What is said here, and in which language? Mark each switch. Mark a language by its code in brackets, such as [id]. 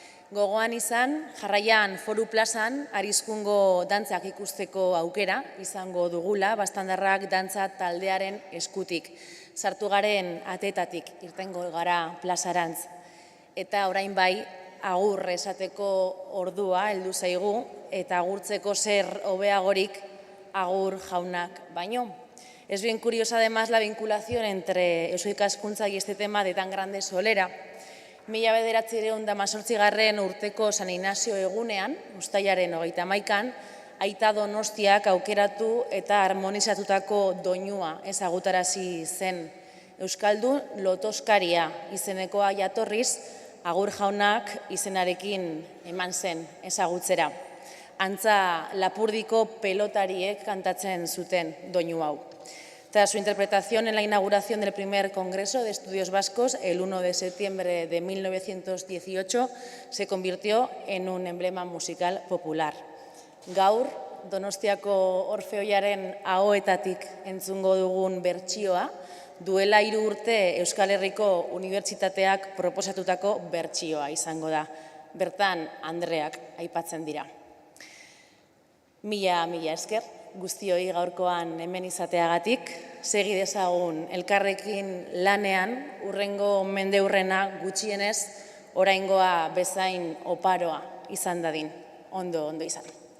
[eu] Gogoan izan, jarraian Foru Plazan Arizkungo dantzak ikusteko aukera izango dugula, Bastandarrak dantza taldearen eskutik. Sartu garen atetatik irtengo gara plazarantz. Eta orain bai, agur esateko ordua heldu zaigu, eta agurtzeko zer hobeagorik agur jaunak baino. [es] Es bien curiosa además la vinculación entre Eusko Ikaskuntza y este tema de tan grande solera. [eu] 1918 urteko San Inazio egunean, uztailaren 31an, Aita Donostiak aukeratu eta harmonizatutako doinua ezagutarazi zen. Euskaldun lotoskaria izenekoa jatorriz, agur jaunak izenarekin eman zen ezagutzera. Antza Lapurdiko pelotariek kantatzen zuten doinu hau. [es] Tras su interpretación en la inauguración del primer Congreso de Estudios Vascos, el 1 de septiembre de 1918, se convirtió en un emblema musical popular. [eu] Gaur, Donostiako Orfeoiaren ahoetatik entzungo dugun bertsioa, duela 3 urte Euskal Herriko Unibertsitateak proposatutako bertsioa izango da. Bertan, Andreak aipatzen dira. Mila esker, guztioi gaurkoan hemen izateagatik, segi dezagun elkarrekin lanean, urrengo mendeurrena gutxienez, oraingoa bezain oparoa izan dadin. Ondo izan.